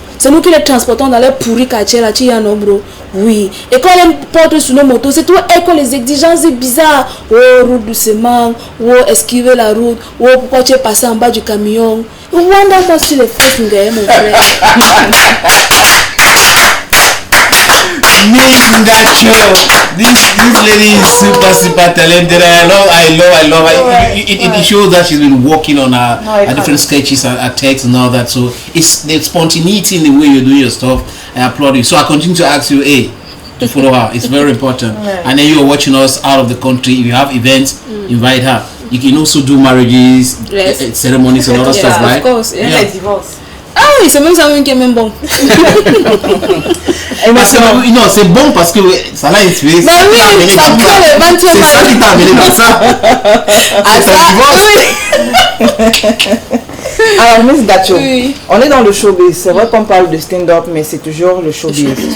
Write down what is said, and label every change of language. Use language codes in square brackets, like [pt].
[fr] C'est nous qui les transportons dans les pourris quartiers là, non, bro? Oui. Et quand on les porte sur nos motos, c'est tout les exigences bizarres. Oh, route doucement. Oh, esquiver la route. Oh, pourquoi tu es passé en bas du camion? Wanda, moi, sur les fesses, mon frère. [en] Miss Ngacho, this lady is super talented. I love her. It shows that she's been working on her different sketches and texts and all that. So it's the spontaneity in the way you do your stuff. I applaud you. So I continue to ask you, to follow her. It's very important. And then you are watching us out of the country. If you have events, invite her. You can also do marriages, ceremonies and all that stuff, right? Of course, yeah. Divorce. [fr] Ah oui, c'est même ça qui est même bon. Parce que, non, c'est bon parce que ça l'a inspiré. Bah oui, ça prend le 20e. C'est ça qui t'a amené dans ça. Ah ça, oui. Alors, Miss Ngacho, on est dans le showbiz. C'est vrai qu'on parle de stand-up, mais c'est toujours le showbiz.